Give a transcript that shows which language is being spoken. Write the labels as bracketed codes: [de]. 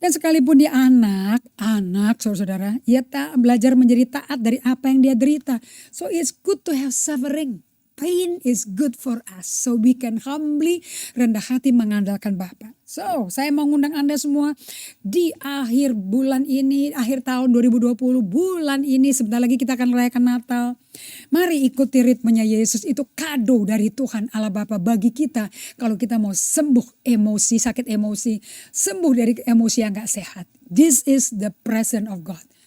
[id] Dan sekalipun dia anak saudara-saudara, ia belajar menjadi taat dari apa yang dia derita. [en] So it's good to have suffering. Pain is good for us. So we can humbly [id] rendah hati mengandalkan Bapa. [en] So [id] saya mau ngundang Anda semua di akhir bulan ini, akhir tahun 2020, bulan ini sebentar lagi kita akan merayakan Natal. Mari ikuti ritmenya Yesus, itu kado dari Tuhan Allah Bapa bagi kita. Kalau kita mau sembuh emosi, sakit emosi, sembuh dari emosi yang gak sehat. [en] This is the presence of God.